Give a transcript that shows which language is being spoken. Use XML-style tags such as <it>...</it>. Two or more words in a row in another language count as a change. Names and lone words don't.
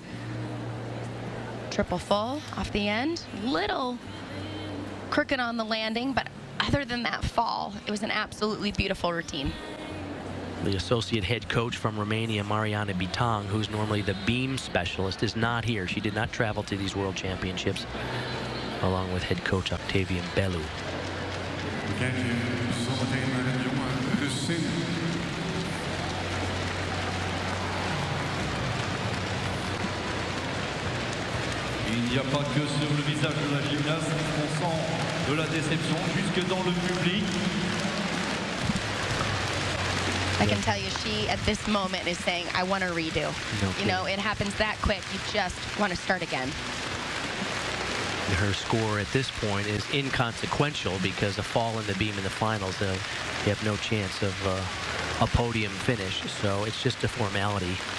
<en>Triple full off the end, little crooked on the landing, but other than that fall, it was an absolutely beautiful routine. The associate head coach from Romania, Mariana Bitang, who's normally the beam specialist, is not here. She did not travel to these world championships, along with head coach Octavian Bellew.</en> <nl>Kijk je zometeen naar het jonge gezin.</nl> <fr>Il n'y a pas que sur le visage de la gymnaste qu'on sent de la déception, jusque dans le public.</fr> <en>I can tell you, she at this moment is saying, I want to redo. No You know, it happens that quick. You just want to start again. Her score at this point is inconsequential because a fall in the beam in the finals, they have no chance of a podium finish, so it's just a formality.</en>